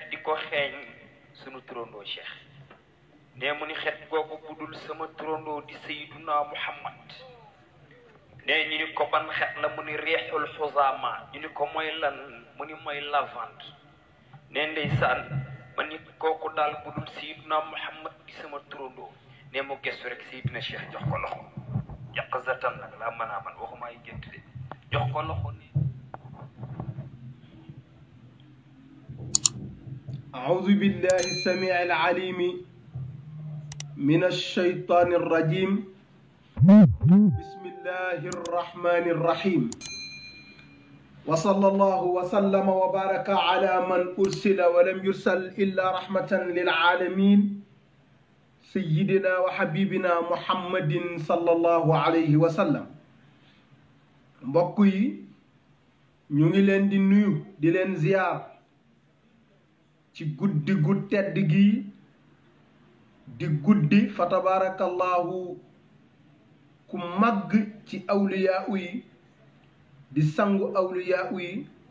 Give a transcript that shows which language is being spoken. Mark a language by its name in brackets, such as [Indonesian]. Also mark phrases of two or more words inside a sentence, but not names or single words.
[Wolof] di ko xeeñ sunu turandoo Cheikh ne mu ni xet googu budul sama turandoo di Sayyiduna Muhammad ne ñu ni ko ban xet la mu ni [Arabic] ريح الخزامى [Wolof] ñu ni ko mooy lan mu ni mooy lavande ne ndeysaan ma ni kooku daal budul Sayyiduna Muhammad di sama turandoo ne mu gëstu rek Sayyidina Cheikh jox ko loxo yaqzatan nag laa mën a man waxuma ay gént de jox ko loxo ne [Arabic] أعوذ بالله السميع العليم من الشيطان الرجيم بسم الله الرحمن الرحيم وصلى الله وسلم وبارك على من أرسل ولم يرسل إلا رحمة للعالمين سيدنا وحبيبنا محمد صلى الله عليه وسلم [Wolof] mbokk yi ñu ngi leen di nuyu di leen ziyaar ci guddi gu tedd gi di guddi fa tabarakallahu ku màgg ci awliyaa yi di sangu awliyaa yi